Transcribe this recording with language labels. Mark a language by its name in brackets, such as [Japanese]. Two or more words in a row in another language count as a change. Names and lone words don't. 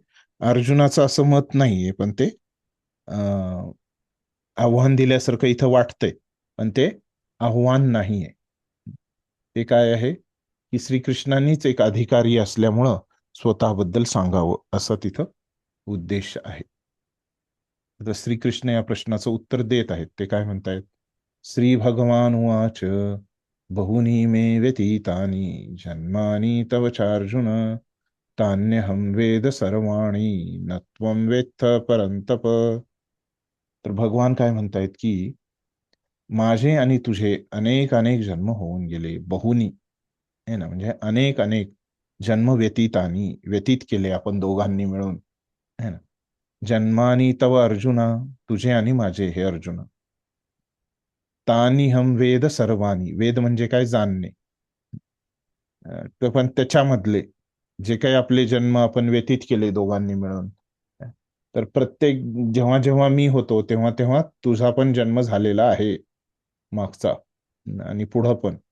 [Marathi] अर्जुनाचं असं मत नाहीये, पण ते आव्हान दिल्यासारखं इथं वाटतंय, पण ते आव्हान नाहीये. ते काय आहे की श्रीकृष्णांनीच एक अधिकारी असल्यामुळं स्वतःबद्दल सांगावं असा तिथं उद्देश आहे. आता श्रीकृष्ण या प्रश्नाचं उत्तर देत आहेत. ते काय म्हणतायत? [Sanskrit] श्री भगवान उवाच बहुनी मे व्यतीतानि जन्मानि तव चार्जुन तान्यहं वेद सर्वाणि न त्वं वेत्थ परंतप. [Marathi] तर भगवान काय म्हणतायत की माझे आणि तुझे अनेक जन्म होऊन गेले. बहुनी आहे ना, म्हणजे अनेक जन्म व्यतीत केले आपण दोघांनी मिळून, [Hindi] है ना. [Sanskrit] जन्मानी तव अर्जुना, [Marathi] तुझे आणि माझे हे अर्जुना. [Sanskrit] तानी हम वेद सर्वानी, [Marathi] वेद म्हणजे काय? जाणणे. पण त्याच्यामधले जे काही आपले जन्म आपण व्यतीत केले दोघांनी मिळून, तर प्रत्येक जेव्हा जेव्हा मी होतो तेव्हा तेव्हा तुझा पण जन्म झालेला आहे मागचा, आणि पुढं पण.